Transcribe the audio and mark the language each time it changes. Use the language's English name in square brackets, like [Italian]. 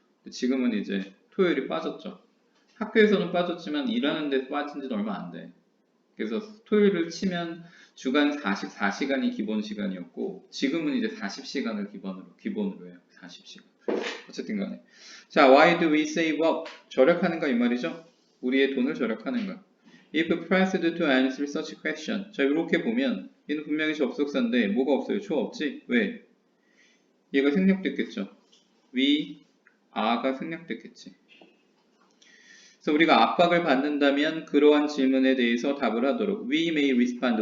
[Korean] 지금은 이제 토요일이 빠졌죠. 학교에서는 빠졌지만 일하는 데 빠진 지는 얼마 안 돼. 그래서 토요일을 치면 주간 44시간이 기본 시간이었고 지금은 이제 40시간을 기본으로 해요. 40시간. 어쨌든 간에. 자, [English] why do we save up? [Korean] 절약하는가 이 말이죠. 우리의 돈을 절약하는가. [English] If pressed to answer such question. [Korean] 자, 이렇게 보면 얘는 분명히 접속사인데 뭐가 없어요? 초 없지? 왜? 얘가 생략됐겠죠. we are가 생략됐겠지. 그래서 우리가 압박을 받는다면 그러한 질문에 대해서 답을 하도록 [English] We may respond.